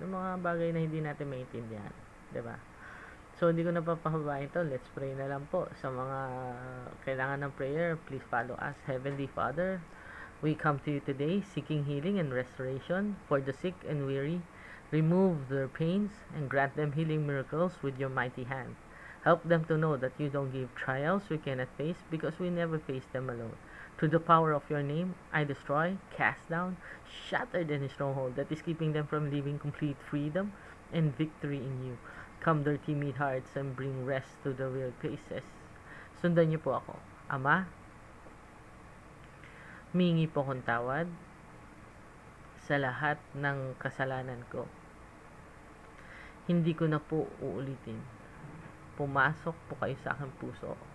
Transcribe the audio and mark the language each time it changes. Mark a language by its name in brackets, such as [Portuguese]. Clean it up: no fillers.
[Filipino] Yung mga bagay na hindi natin maintindihan. 'Di ba? So, hindi ko napapahabain ito. [English] Let's pray [Filipino] na lang po. Sa mga kailangan ng prayer, [English] please follow us. Heavenly Father, we come to you today seeking healing and restoration for the sick and weary. Remove their pains and grant them healing miracles with your mighty hand. Help them to know that you don't give trials we cannot face because we never face them alone. Through the power of your name, I destroy, cast down, shatter any stronghold that is keeping them from living complete freedom and victory in you. Calm their timid hearts and bring rest to the weary places. [Filipino] Sundan niyo po ako. Ama, mingi po akong tawad sa lahat ng kasalanan ko. Hindi ko na po uulitin. Pumasok po kayo sa aking puso.